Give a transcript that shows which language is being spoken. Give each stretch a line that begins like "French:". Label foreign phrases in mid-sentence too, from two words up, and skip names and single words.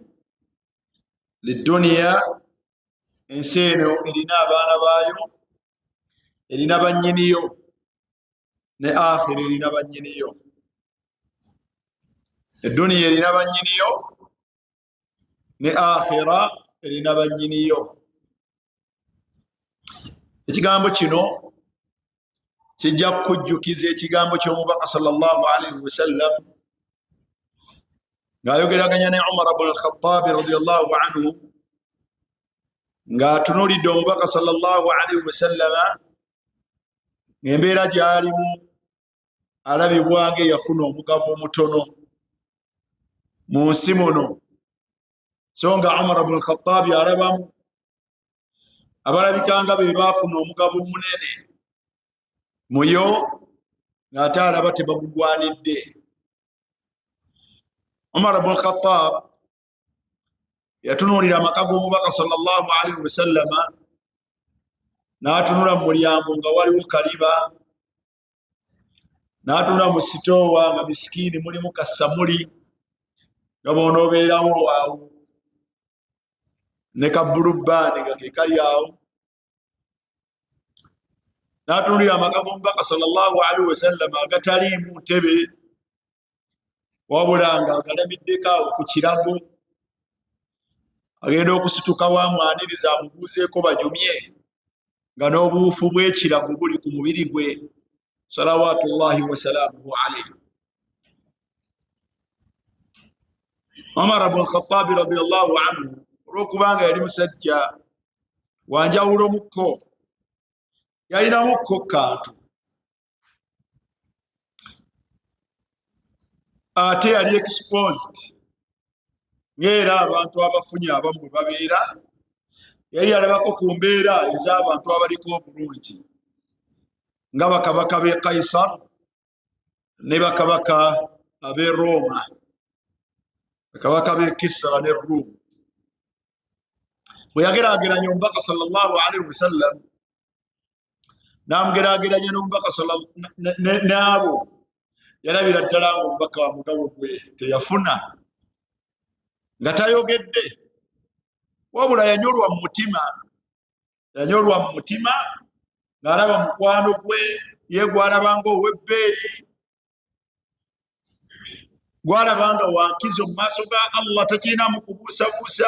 Ganda: Lidunya, ensi eno erina abaana baayo, erina bannyiniyo, ne akhira erina bannyiniyo. Eduniya erina bannyiniyo, ne akhira erina bannyiniyo. Ekigambo kino kijja kujjukiza ekigambo ky'omubaka
Arabic: صلى الله عليه وسلم
Ganda: ng'ayogeraganya ne Umar ibn al-Khattab
Arabic: رضي الله عنه,
Ganda: ng'atunuulidde omubaka
Arabic: صلى الله عليه وسلم
Ganda: ng'embeera gy'alimu alabibwa ng'eyafuna omugabo omutono mu nsi muno. So nga Umar ibn al-Khattab alabamu abalabika nga be baafuna omugabo omunene muyo, ng'ate alaba tebagugwanidde. Umar ibn al-Khattab yatunuulira amaka g'omubaka
Arabic: صلى الله عليه وسلم,
Ganda: n'atunula mu mulyango nga waliwo kaliba, n'atunula mu sitoowa nga misikini mulimu kasamuli nga bw'onoobeerawo awo, ne kabulubbaani nga ke kali awo. N'atunulira amaka g'omubaka
Arabic: صلى الله عليه وسلم
Ganda: agataliimu ntebe, wabula nga agalamiddeko awo ku kirago, agenda okusituka wamwaniriza amubuuzeeko banyumye, nga n'obuufu bw'ekirago buli ku mubiri gwe
Arabic: صلوات الله وسلامه عليه.
Ganda: Umar ibn al-Khattab
Arabic: رضي الله عنه,
Ganda: olw'okubanga yali musajja wanjawulomukko, yalinamukko kantu, ate yali exposed ng'era abantu abafunye abamu bwe babeera. Yali alabako ku mbeera ez'abantu abaliko obulungi nga bakabaka b'e Kaisar ne bakabaka ab'e Roma, bakabaka b'e Kisra ne Rum. Bwe yageraageranya omubaka
Arabic: صلى الله عليه وسلم,
Ganda: n'amugeraageranya n'omubaka n'abo, yalabira ddala ng'omubaka wa mugabo gwe teyafuna, nga tayogedde, wabula yanyolwa mu mutima, yanyolwa mu mutima ng'alaba mukwano gwe ye gwalabanga ow'ebbeeyi, gwalabanga wankizo mu maaso ga Allah, takiinamu kubuusabuusa.